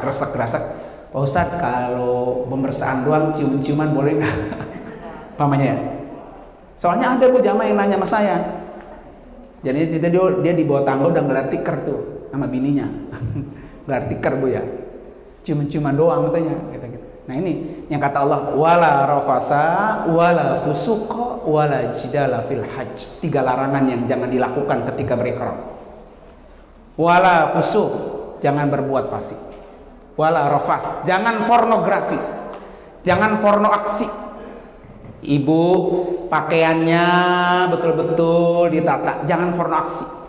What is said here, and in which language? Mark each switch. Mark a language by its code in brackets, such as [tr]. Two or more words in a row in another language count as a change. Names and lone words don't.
[id] Pak Ustadz, kalau pembersaan doang cium-ciuman boleh nggak? Pamannya ya. Soalnya ada bu jamaah yang nanya sama saya. Jadi dia di bawah tangga udah gelar tikar tuh sama bininya. Gelar tikar bu ya. Cium-ciuman doang katanya. Gitu. Nah ini yang kata Allah, [ar] ولا رفث ولا فسوق ولا جدال في الحج. [id] 3 larangan yang jangan dilakukan ketika berihram. [ar] ولا فسوق, [id] jangan berbuat fasik. [ar] ولا رفث, [id] jangan pornografi. Jangan porno aksi. Ibu pakaiannya betul-betul ditata, jangan porno aksi.